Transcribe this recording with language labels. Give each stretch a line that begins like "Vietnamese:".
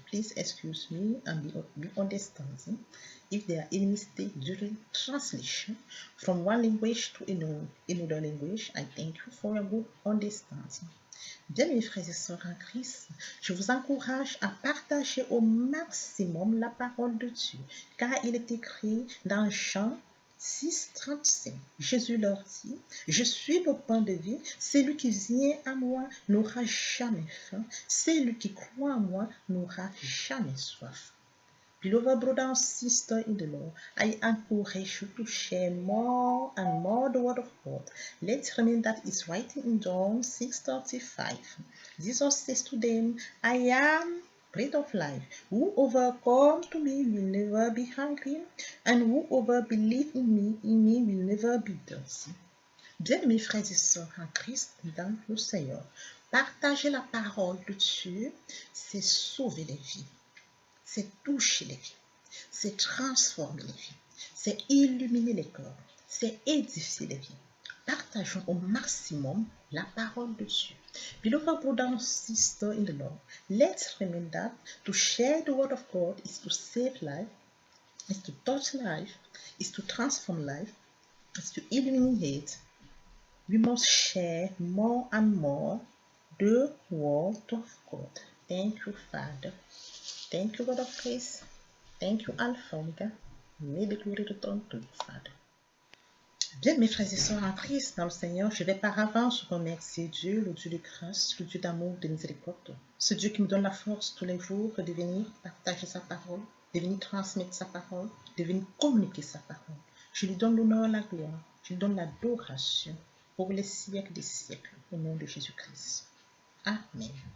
English: Please excuse me and be understanding if there are any mistakes during translation from one language to another language. I thank you for your good understanding.
French: Bien, mes frères et sœurs en Christ, je vous encourage à partager au maximum la parole de Dieu, car il est écrit dans Jean 6,35. Jésus leur dit, je suis le pain de vie, celui qui vient à moi n'aura jamais faim, celui qui croit en moi n'aura jamais soif.
English: Beloved brother and sister in the Lord, I encourage you to share more and more the word of God. Let's remember that it's writing in John 6:35. Jesus says to them, I am bread of life. Whoever comes to me will never be hungry, and whoever believes in me will never be thirsty.
French: Bien, mes frères et sœurs en Christ, dans le Seigneur, partager la parole de Dieu, c'est sauver les vies. C'est toucher les vies, c'est transformer les vies, c'est illuminer les corps, c'est édifier les vies. Partageons au maximum la parole de Dieu.
English: Beloved brother and sister in the Lord, let's remember that to share the word of God is to save life, is to touch life, is to transform life, is to illuminate. We must share more and more the word of God. Thank you, Father. Thank you, God of grace. Thank you, Alpha Omega. May the glory return to you, Father.
French: Bien, mes frères et sœurs en Christ, dans le Seigneur, je vais par avance remercier Dieu, le Dieu de grâce, le Dieu d'amour, de miséricorde. Ce Dieu qui me donne la force tous les jours de venir partager sa parole, de venir transmettre sa parole, de venir communiquer sa parole. Je lui donne l'honneur, la gloire, je lui donne l'adoration pour les siècles des siècles, au nom de Jésus-Christ. Amen.